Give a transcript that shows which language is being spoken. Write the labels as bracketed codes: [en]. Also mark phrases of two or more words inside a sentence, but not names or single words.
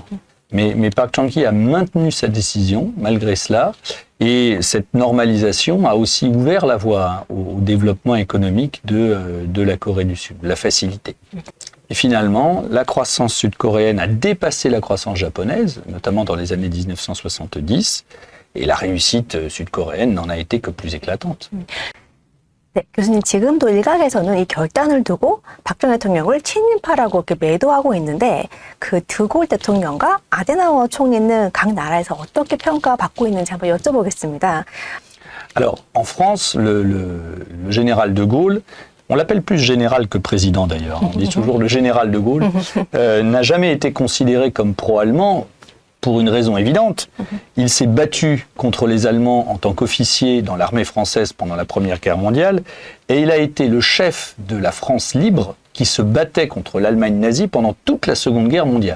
[fr] Mais Park Chung-hee a maintenu sa décision malgré cela, et cette normalisation a aussi ouvert la voie au développement économique de la Corée du Sud, la facilité. Et finalement, la croissance sud-coréenne a dépassé la croissance japonaise, notamment dans les années 1970, et la réussite sud-coréenne n'en a été que plus éclatante. [ko] 네, 교수님, 지금도 일각에서는 이 결단을 두고 박정희 대통령을 친일파라고 이렇게 매도하고 있는데, 그 드골 대통령과 아데나워 총리는 각 나라에서 어떻게 평가받고 있는지 한번 여쭤보겠습니다. [fr] Alors, en France, le général de Gaulle, on l'appelle plus général que président d'ailleurs, on dit toujours le général de Gaulle, n'a jamais été considéré comme pro-allemand pour une raison évidente. Il s'est battu contre les Allemands en tant qu'officier dans l'armée française pendant la Première Guerre mondiale, et il a été le chef de la France libre qui se battait contre l'Allemagne nazie pendant toute la Seconde Guerre mondiale.